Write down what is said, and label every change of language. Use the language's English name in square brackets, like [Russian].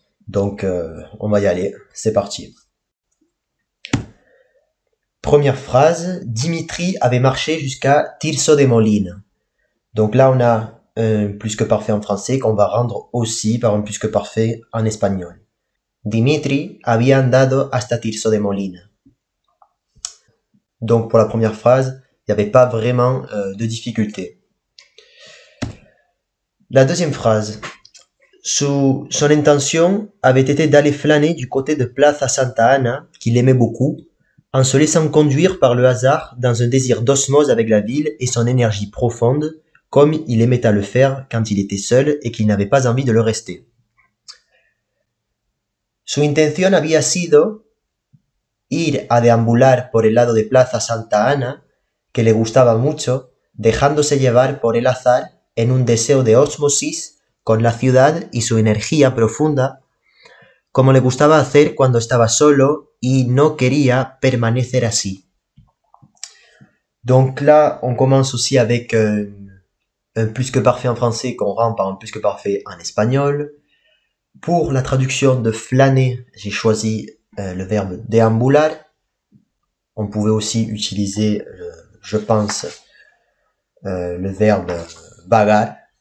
[French] Donc on va y aller, c'est parti. Première phrase, Dimitri avait marché jusqu'à Tirso de Molina. Donc là on a un plus que parfait en français qu'on va rendre aussi par un plus que parfait en espagnol. [Spanish] Dimitri había andado hasta Tirso de Molina. [French] Donc pour la première phrase, il n'y avait pas vraiment de difficulté. La deuxième phrase, son intention avait été d'aller flâner du côté de Plaza Santa Ana, qu'il aimait beaucoup, en se laissant conduire par le hasard dans un désir d'osmose avec la ville et son énergie profonde, comme il aimait à le faire quand il était seul et qu'il n'avait pas envie de le rester. [Spanish] Su intención había sido ir a deambular por el lado de Plaza Santa Ana, que le gustaba mucho, dejándose llevar por el azar en un deseo de ósmosis con la ciudad y su energía profunda, como le gustaba hacer cuando estaba solo y no quería permanecer así. [French] Donc là, on commence aussi avec un plus que parfait en français qu'on rend par un plus que parfait en espagnol. Pour la traduction de flâner, j'ai choisi le verbe deambular. On pouvait aussi utiliser, je pense, le verbe vagar.